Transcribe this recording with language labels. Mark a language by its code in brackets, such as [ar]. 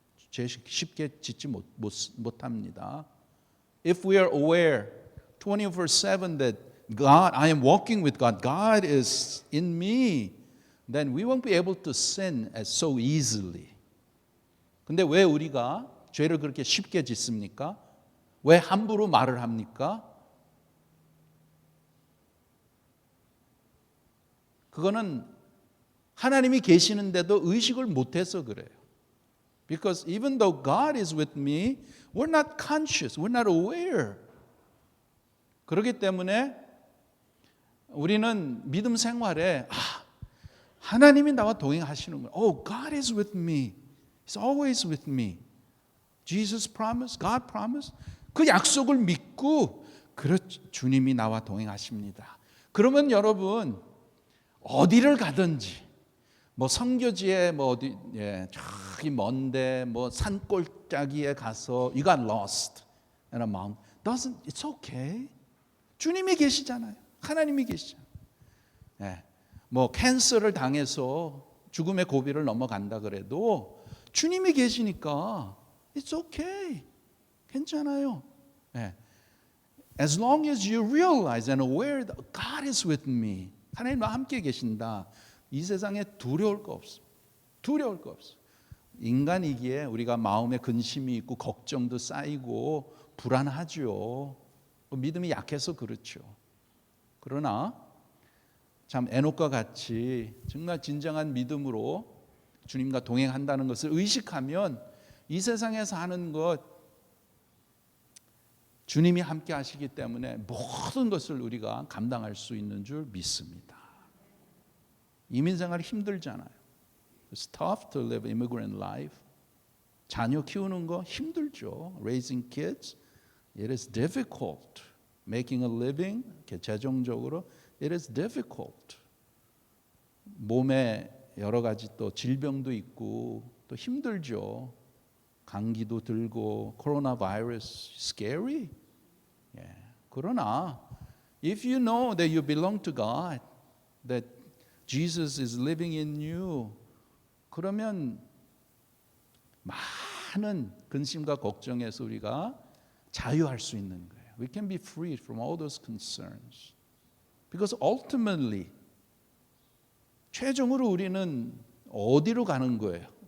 [ko] 죄 쉽게 짓지 못합니다. [en] If we are aware 24/7 that God, I am walking with God, God is in me, then we won't be able to sin as so easily. [ko] 근데 왜 우리가 죄를 그렇게 쉽게 짓습니까? 왜 함부로 말을 합니까? 그거는 하나님이 계시는데도 의식을 못해서 그래요. [en] Because even though God is with me, we're not conscious, we're not aware. [ko] 그렇기 때문에 우리는 믿음 생활에 하나님이 나와 동행하시는 거예요. [en] Oh, God is with me. He's always with me. Jesus promised, God promised. [ko] 그 약속을 믿고 주님이 나와 동행하십니다. 그러면 여러분 어디를 가든지 뭐 선교지에 뭐 어디 저기 먼데 뭐 산골짜기에 가서 [en] you got lost in a mountain. It's okay. [ko] 주님이 계시잖아요. 하나님이 계시잖아요. 뭐 캔서를 당해서 죽음의 고비를 넘어간다 그래도 주님이 계시니까 [en] it's okay. [ko] 괜찮아요. [en] As long as you realize and aware that God is with me. [ko] 하나님과 함께 계신다. 이 세상에 두려울 거 없어. 두려울 거 없어. 인간이기에 우리가 마음에 근심이 있고 걱정도 쌓이고 불안하죠. 믿음이 약해서 그렇죠. 그러나 참 에녹과 같이 정말 진정한 믿음으로 주님과 동행한다는 것을 의식하면 이 세상에 사는 것 주님이 함께 하시기 때문에 모든 것을 우리가 감당할 수 있는 줄 믿습니다. 이민생활이 힘들잖아요. [en] It's tough to live immigrant life. [ko] 자녀 키우는 거 힘들죠. [en] Raising kids, it is difficult. Making a living, [ko] 재정적으로 [en] it is difficult. [ko] 몸에 여러 가지 또 질병도 있고 또 힘들죠. 감기도 들고 코로나 바이러스 [en] scary. 그러나 if you know that you belong to God, that Jesus is living in you, [ko] 그러면 많은 근심과 걱정에서 우리가 자유할 수 있는 거예요. [en] We can be freed from all those concerns. Because ultimately [ko] 최종으로 우리는 어디로 가는 거예요?